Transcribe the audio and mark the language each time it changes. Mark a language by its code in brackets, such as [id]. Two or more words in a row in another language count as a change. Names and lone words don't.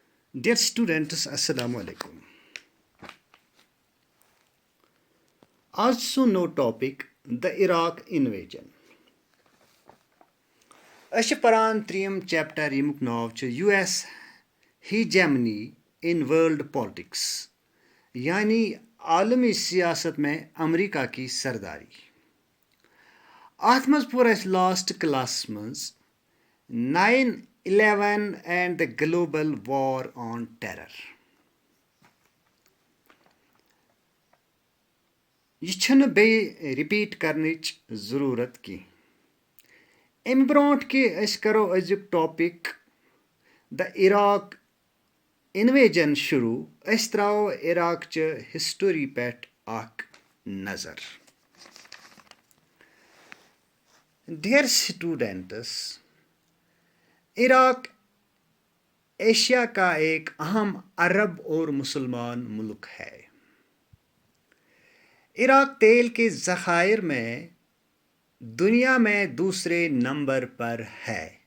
[en] Dear students, [ar] السلام عليكم. [en] Also topic the Iraq invasion. [ks] أسۍ پران ترٛیٚیِم چیپٹر ییٚمیُک ناو چھُ [en] US hegemony in world politics [ur] یعنی عالمی سیاست میں امریکہ کی سرداری. [ks] اَتھ منٛز پوٚر اَسہِ [en] last classes [ks] منٛز [en] 9/11 and the global war on terror. [ks] یہِ چھنہٕ بیٚیہِ رِپیٖٹ کرنٕچ ضروٗرت کینٛہہ. اَمہِ برونٛٹھ کہِ أسۍ کرو أزیُک ٹاپِک [en] the Iraq invasion [ks] شروٗع أسۍ ترٛاوو عراقچہِ ہسٹوری پٮ۪ٹھ اکھ نظر. [en] Dear students, [ur] عراق ایشیا کا ایک اہم عرب اور مسلمان ملک ہے. عراق تیل کے ذخائر میں دنیا میں دوسرے نمبر پر ہے.